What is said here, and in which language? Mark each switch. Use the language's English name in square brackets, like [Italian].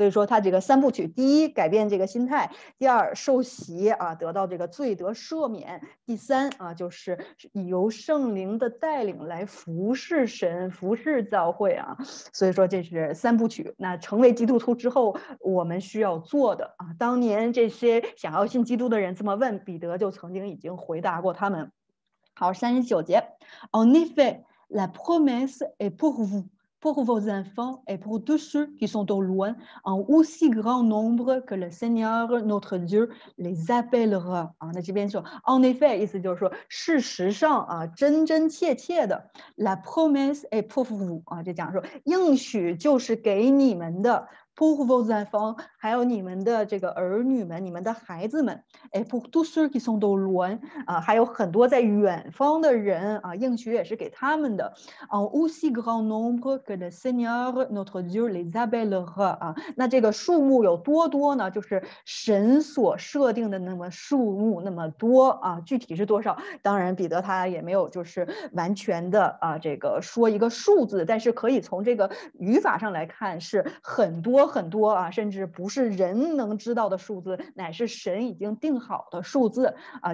[Chinese] 所以说他这个3部曲，第一改变这个心态，第二受洗啊，得到这个罪得赦免，第3啊就是由圣灵的带领来服侍神、服侍教会啊。所以说这是3部曲。那成为基督徒之后，我们需要做的啊，当年这些想要信基督的人这么问，彼得就曾经已经回答过他们。好，39节 [French] En effet, la promesse est pour vous, pour vos enfants et pour tous ceux qui sont au loin, en aussi grand nombre que le Seigneur notre Dieu les appellera 啊。 [Chinese] 那这边说 [French] en effet [Chinese] 意思就是说，事实上啊，真真切切的 [French] la promesse est pour vous [Chinese] 啊，就讲说应许就是给你们的。 [French] pour vos enfants [Chinese] 还有你们的这个儿女们、你们的孩子们，哎， [French] pour tous ceux qui sont au loin [Chinese] 啊，还有很多在远方的人啊，应许也是给他们的。 [French] En aussi grand nombre que le Seigneur notre Dieu les appellera 啊， [Chinese] 那这个数目有多多呢？就是神所设定的那么数目那么多啊，具体是多少？当然，彼得他也没有就是完全的啊，这个说一个数字，但是可以从这个语法上来看是很多很多啊，甚至不是人能知道的数字，乃是神已经定好的数字啊。